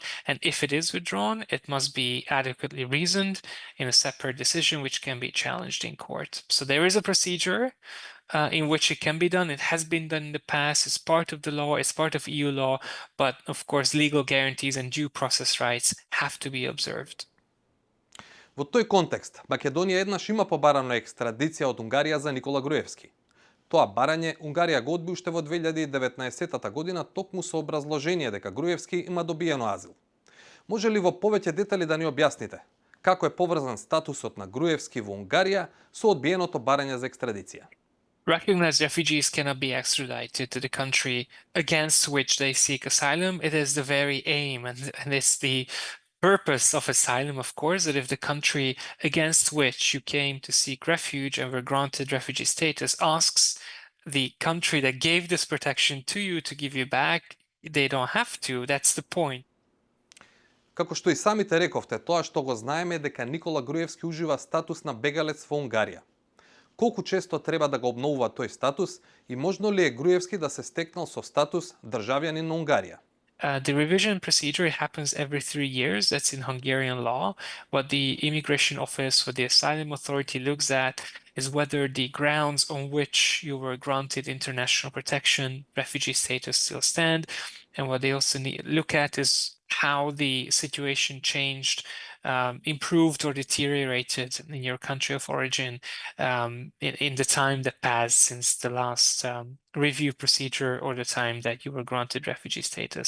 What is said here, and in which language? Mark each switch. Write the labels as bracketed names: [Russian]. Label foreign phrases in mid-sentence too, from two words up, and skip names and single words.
[English] And if it is withdrawn, it must be adequately reasoned in a separate decision which can be challenged in court. So there is a procedure in which it can be done. It has been done in the past. It's part of the law. It's part of EU law. But of course, legal guarantees and due process rights have to be observed. [Macedonian] Во тој контекст, Македонија еднаш има побарано екстрадиција од Унгарија за Никола Груевски. Тоа барање Унгарија го одби уште во 2019 година токму со образложение дека Груевски има добиено азил. Може ли во повеќе детали да ни објасните како е поврзан статусот на Груевски во Унгарија со одбиеното барање за екстрадиција? [English] Recognized refugees cannot be extradited to the country against which they seek asylum. It is the very aim and it's the purpose of asylum, of course, that if the country against which you came to seek refuge and were granted refugee status asks the country that gave this protection to you to give you back, they don't have to. That's the point. [Macedonian] Како што и самите рековте, тоа што го знаеме е дека Никола Груевски ужива статус на бегалец во Унгарија. Колку често треба да го обновува тој статус и можно ли е Груевски да се стекнал со статус државјанин на Унгарија? [English] The revision procedure happens every 3 years. That's in Hungarian law. What the immigration office or the asylum authority looks at is whether the grounds on which you were granted international protection, refugee status still stand. And what they also look at is how the situation changed, improved or deteriorated in your country of origin in the time that passed since the last review procedure or the time that you were granted refugee status.